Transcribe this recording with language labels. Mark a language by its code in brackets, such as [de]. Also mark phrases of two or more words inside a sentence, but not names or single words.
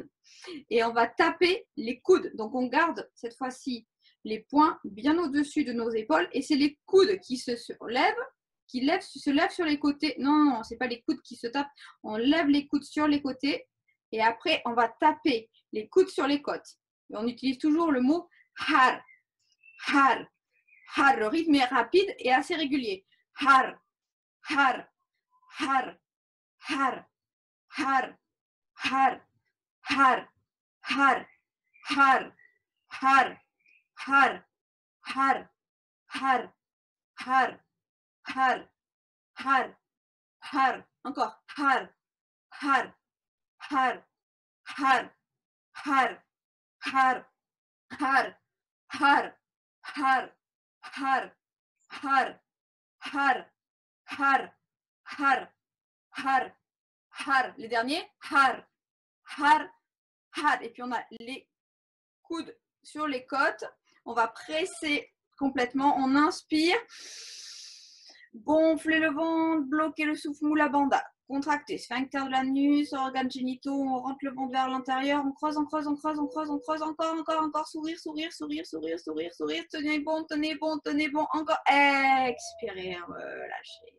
[fr] Et on va taper les coudes. Donc, on garde cette fois-ci les poings bien au-dessus de nos épaules. Et c'est les coudes qui se lèvent, se lèvent sur les côtés. Non, non, ce n'est pas les coudes qui se tapent. On lève les coudes sur les côtés. Et après, on va taper les coudes sur les côtes. Et on utilise toujours le mot har, har, har. Le rythme est rapide et assez régulier. Har, har, har, har, har, har, har, har, har, har, har, har, har, har, har, har, har. Encore. Har, har, har, har, har, har, har, har, har, har, har, har, har, har, har, har. Les derniers, har, har, har. Et puis on a les coudes sur les côtes. On va presser complètement. On inspire. Gonfler le ventre, bloquer le souffle, [sa] moula bandha. [fr] Contracter, sphincter de l'anus, organes génitaux, on rentre le ventre vers l'intérieur, on creuse, on creuse, on creuse, on creuse, on creuse, encore, sourire, sourire, sourire, sourire, sourire, sourire, tenez bon, encore, expirez, relâchez.